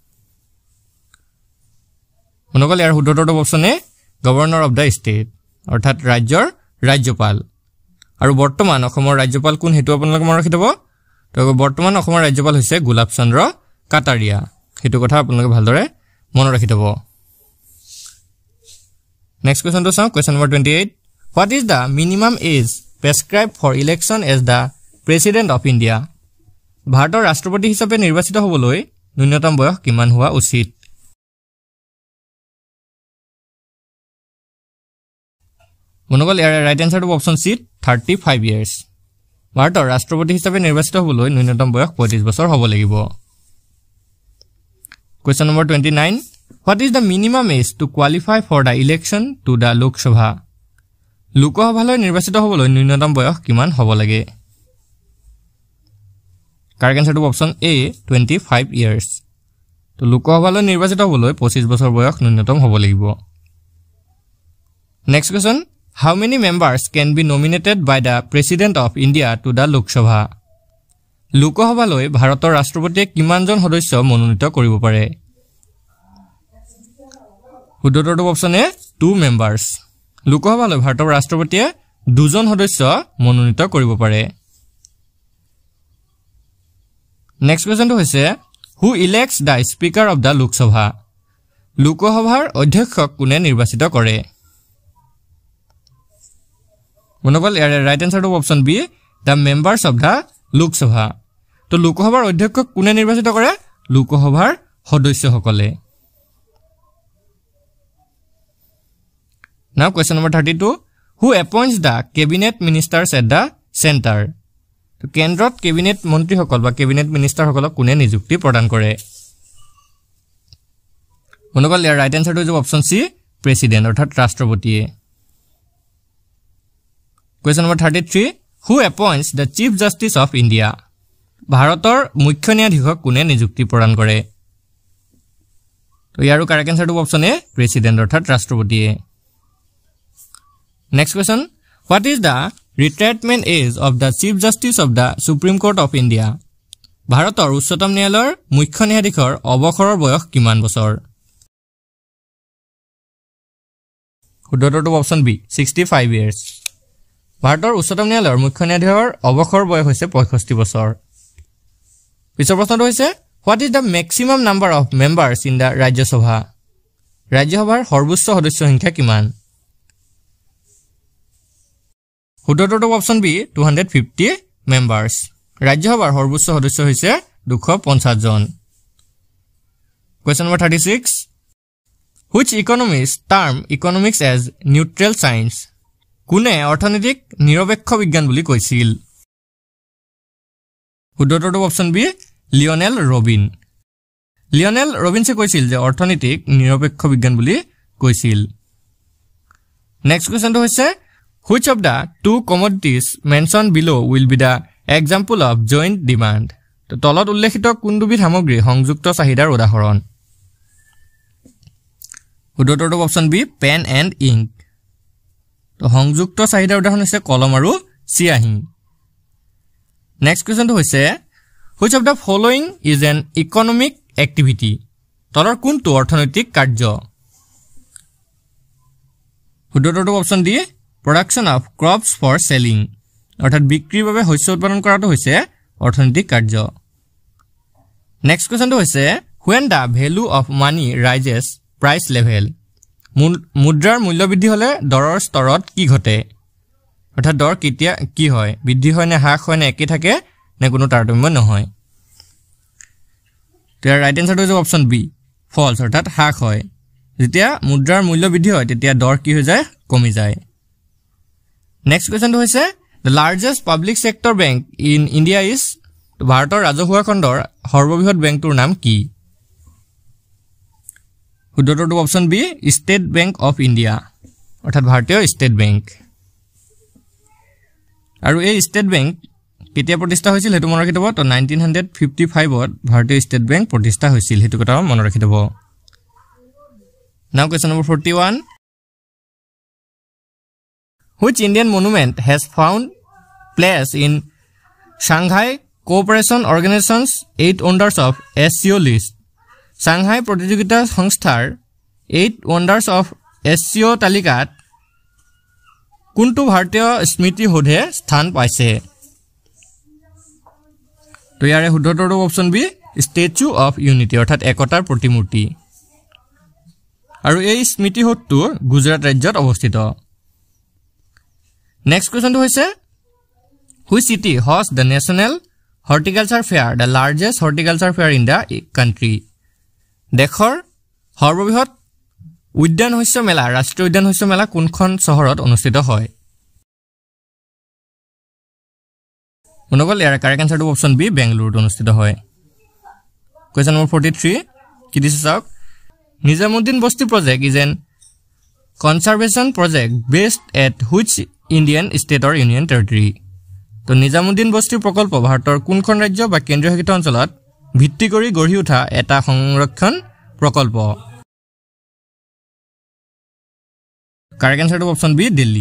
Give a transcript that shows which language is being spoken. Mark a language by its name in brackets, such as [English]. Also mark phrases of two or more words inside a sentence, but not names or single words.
[Assamese] বন্ধুসকল ইয়াৰ উত্তৰটো [English] option A governor of the state [Assamese] অৰ্থাৎ ৰাজ্যৰ ৰাজ্যপাল আৰু বৰ্তমান অসমৰ ৰাজ্যপাল কোন হেতু আপোনালোকে মনত ৰাখি থব তো বৰ্তমান অসমৰ ৰাজ্যপাল হৈছে গোলাপ চন্দ্ৰ কাটাৰিয়া হেতু কথা আপোনালোকে ভালদৰে মনত ৰাখি থব [English] Next question to some question number 28 what is the minimum age prescribed for election as the president of India [Assamese] ভাৰতৰ ৰাষ্ট্ৰপতি হিচাপে নিৰ্বাচিত হ'বলৈ ন্যূনতম বয়স কিমান হোৱা উচিত বন্ধুসকল ইয়াৰ [English] right answer option C 35 years [Assamese] ভাৰতৰ ৰাষ্ট্ৰপতি হিচাপে নিৰ্বাচিত হ'বলৈ ন্যূনতম বয়স 35 বছৰ হ'ব লাগিব [English] question number 29 What is the minimum age to qualify for the election to the Lok Sabha? [Assamese] লোকসভালৈ নিৰ্বাচিত হ'বলৈ ন্যূনতম বয়স কিমান হ'ব লাগে? [English] correct answer option A 25 years. [Assamese] তো লোকসভালৈ নিৰ্বাচিত হ'বলৈ 25 বছৰ বয়স ন্যূনতম হ'ব লাগিব। [English] Next question, how many members can be nominated by the President of India to the Lok Sabha? [Assamese] লোকসভালৈ ভাৰতৰ ৰাষ্ট্ৰপতিয়ে কিমানজন সদস্য মনোনীত কৰিব পাৰে? [English] উত্তৰটো option A 2 members. [Assamese] লোকসভালৈ ভাৰতৰ ৰাষ্ট্ৰপতিয়ে 2জন সদস্য মনোনীত কৰিব পাৰে। [English] next question হৈছে who elects the speaker of the Lok Sabha? [Assamese] লোকসভাৰ অধ্যক্ষক কোনে নিৰ্বাচিত কৰে? মনোবল ইয়াৰ [English] right answer option B the members of the Lok Sabha. [Assamese] তো লোকসভাৰ অধ্যক্ষক কোনে নিৰ্বাচিত কৰে? লোকসভাৰ সদস্যসকলে। [English] Now question number 32 who appoints the cabinet ministers at the center? [Assamese] তো কেন্দ্ৰত cabinet মন্ত্ৰীসকল বা cabinet ministerসকলক কোনে নিযুক্তি প্ৰদান কৰে? মনোবল ইয়াৰ [English] right answer [Assamese] হৈছে [English] option C president [Assamese] অৰ্থাৎ ৰাষ্ট্ৰপতিয়ে। [English] Question number 33 who appoints the chief justice of India? [Assamese] ভাৰতৰ মুখ্য ন্যায়াধীশক কোনে নিযুক্তি প্ৰদান কৰে? তো ইয়াৰো [English] correct answer option A president [Assamese] অৰ্থাৎ ৰাষ্ট্ৰপতিয়ে। [English] Next question, what is the retirement age of the chief justice of the Supreme Court of India? [Assamese] ভাৰতৰ উচ্চতম ন্যায়ালয়ৰ মুখ্য ন্যায়াধীশৰ অৱসৰৰ বয়স কিমান বছৰ? [English] উত্তৰটো option B 65 years. [Assamese] ভাৰতৰ উচ্চতম ন্যায়ালয়ৰ মুখ্য ন্যায়াধীশৰ অৱসৰ বয়স হৈছে 65 বছৰ। পিছৰ প্ৰশ্নটো হৈছে [English] what is the maximum number of members in the Rajya Sabha? [Assamese] ৰাজ্যসভাৰ সৰ্বোচ্চ সদস্য সংখ্যা কিমান? [English] উত্তৰটো option B 250 members. [Assamese] ৰাজ্যসভাৰ সৰ্বোচ্চ সদস্য হৈছে 250 জন। [English] Question number 36 Which economists term economics as neutral science? [Assamese] কোনে অৰ্থনৈতিক নিৰপেক্ষ বিজ্ঞান বুলি কৈছিল? শুদ্ধটো [English] option B [Assamese] লিওনেল ৰবিন। লিওনেল ৰবিনছে কৈছিল যে অৰ্থনৈতিক নিৰপেক্ষ বিজ্ঞান বুলি কৈছিল। [English] next question হৈছে which of the two commodities mentioned below will be the example of joint demand? [Assamese] তো তলত উল্লেখিত কোন দুবিধ সামগ্ৰী সংযুক্ত চাহিদাৰ উদাহৰণ? [English] শুদ্ধটো option B pen and ink. [Assamese] তো সংযুক্ত চাহিদাৰ উদাহৰণ হৈছে কলম আৰু চিয়াহী। [English] next question হৈছে which of the following is an economic activity? [Assamese] তলৰ কোনটো অৰ্থনৈতিক কাৰ্য? শুদ্ধটো [English] option D production of crops for selling, [Assamese] অৰ্থাৎ বিক্ৰীৰ বাবে শস্য উৎপাদন কৰাটো হৈছে অৰ্থনৈতিক কাৰ্য। [English] next question হৈছে when the value of money rises price level? [Assamese] মুদ্ৰাৰ মূল্য বৃদ্ধি হলে দৰৰ স্তৰত কি ঘটে? অৰ্থাৎ দৰ কেতিয়া কি হয়? বৃদ্ধি হয় নে হ্ৰাস হয় নে একে থাকে নে কোনো তাৰতম্য নহয়? তাৰ [English] right answer [Assamese] হৈছে [English] option B falls, [Assamese] অৰ্থাৎ হ্ৰাস হয়। যেতিয়া মুদ্ৰাৰ মূল্য বৃদ্ধি হয় তেতিয়া দৰ কি হৈ যায়? কমি যায়। [English] next question হৈছে the largest public sector bank in India is? [Assamese] ভাৰতৰ ৰাজহুৱা খণ্ডৰ সৰ্ববৃহৎ বেংকটোৰ নাম কি? শুদ্ধটো [English] option B State Bank of India, [Assamese] অৰ্থাৎ ভাৰতীয় ষ্টেট বেংক। আৰু এই ষ্টেট বেংক কেতিয়া প্ৰতিষ্ঠা হৈছিল সেইটো মনত ৰাখি থব। তো 1955ত ভাৰতীয় ষ্টেট বেংক প্ৰতিষ্ঠা হৈছিল, সেইটো কথা মনত ৰাখি থব। [English] now question number 41 which Indian monument has found place in Shanghai Cooperation Organization's 8 wonders of SCO list? [Assamese] Shanghai প্ৰতিযোগিতা সংস্থাৰ [English] 8 wonders of SCO [Assamese] তালিকাত কোনটো ভাৰতীয় স্মৃতি সৌধে স্থান পাইছে? তো ইয়াৰে শুদ্ধটো [English] option B Statue of Unity, [Assamese] অৰ্থাৎ একতাৰ প্ৰতিমূৰ্তি। আৰু এই স্মৃতি সৌধটো গুজৰাট ৰাজ্যত অৱস্থিত। [English] next question হৈছে which city hosts the national horticulture fair, the largest horticulture fair in the country? [Assamese] দেশৰ সৰ্ববৃহৎ উদ্যান শস্য মেলা, ৰাষ্ট্ৰীয় উদ্যান শস্য মেলা কোনখন চহৰত অনুষ্ঠিত হয়? অনুকল ইয়াৰ [English] correct answer option B [Assamese] বেংগলুৰুত অনুষ্ঠিত হয়। [English] question number 43 [Assamese] কি দিছে চাওক [English] Nizamuddin Basti project is an conservation project based at which Indian state or union territory? [Assamese] তো নিজামুদ্দিন বস্তি প্ৰকল্প ভাৰতৰ কোনখন ৰাজ্য বা কেন্দ্ৰীয় শাসিত অঞ্চলত ভিত্তি কৰি গঢ়ি উঠা এটা সংৰক্ষণ প্ৰকল্প? [English] correct answer option B Delhi.